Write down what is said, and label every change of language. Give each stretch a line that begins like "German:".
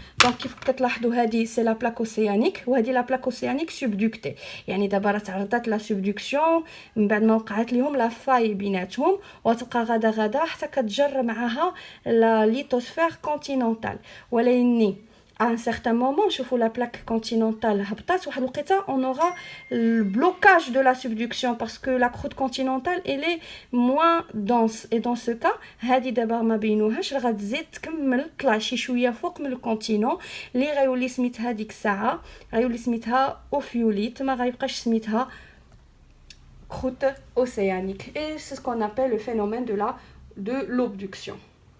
French: Donc, il faut que vous voyez c'est la plaque océanique ou la plaque océanique subductée.
Arabic: يعني دابا تعرضت la subduction من بعد ما وقعت لهم لا فاي بيناتهم وتبقى غدا حتى كتجر معها la lithosphère continentale. ولكن
French: à un certain moment, je la plaque continentale on aura le blocage de la subduction parce que la croûte continentale elle est moins dense et dans ce cas
Arabic: هذه دابا ما بينوهاش غتزيد تكمل طلع شي شويه فوق من الكونتينون اللي غيولي سميتها ديك الساعه غيولي سميتها اوفيوليت ما غيبقاش سميتها
French: croûte océanique et c'est ce qu'on appelle le phénomène de l'obduction.